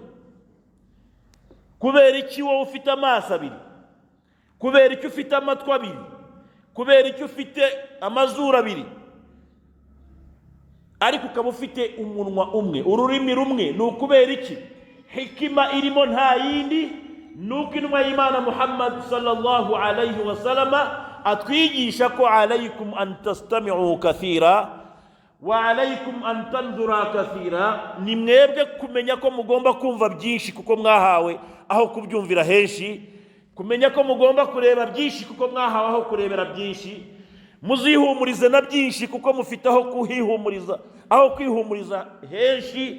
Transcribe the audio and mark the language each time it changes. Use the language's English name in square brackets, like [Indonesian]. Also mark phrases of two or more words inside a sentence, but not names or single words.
[Kinyarwanda] Kubera iki wowe ufite amaso abiri? Kubera iki ufite amatwi abiri? Kubera iki ufite amazuru abiri ariko ukaba ufite umunwa umwe, ururimi rumwe? Ni ukubera iki? Hikima irimo nta yindi nuko intumwa y'Imana Muhammad [Arabic] صلى الله عليه وسلم [Kinyarwanda] atwigisha ko [Arabic] عليكم أن تستمعوا كثيرا وعليكم أن تنظروا كثيرا, [Kinyarwanda] ni mwebwe kumenya ko mugomba kumva byinshi kuko mwahawe aho kubyumvira henshi, kumenya ko mugomba kureba byinshi kuko mwahawe aho kurebera byinshi, muzihumurize na byinshi kuko mufite aho kwihumuriza henshi.